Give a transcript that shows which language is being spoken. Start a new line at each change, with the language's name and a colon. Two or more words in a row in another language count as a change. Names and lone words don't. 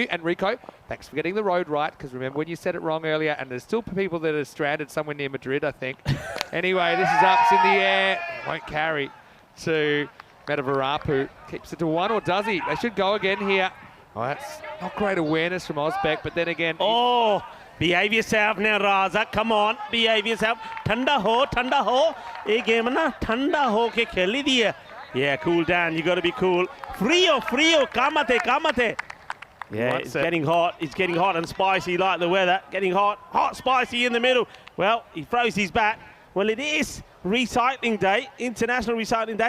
English: And Rico, thanks for getting the road right, because remember when you said it wrong earlier, and there's still people that are stranded somewhere near Madrid, I think. Anyway, this is ups in the air. Won't carry to Medavarapu. Keeps it to 1, or does he? They should go again here Oh, that's not great awareness from Osbeck, but then again... Oh, behave yourself now, Raza. Come on, behave yourself.
Bhojpuri: Thanda ho, thanda ho. Ye game na thanda ho ke kheli diya.
English: Yeah, cool down. You got to be cool.
Spanish: Frio, frio.
Māori: Kamate, kamate.
English: Yeah, it's getting hot. It's getting hot and spicy like the weather. Getting hot, hot, spicy in the middle. Well, he throws his bat. Well, it is recycling day, International Recycling Day.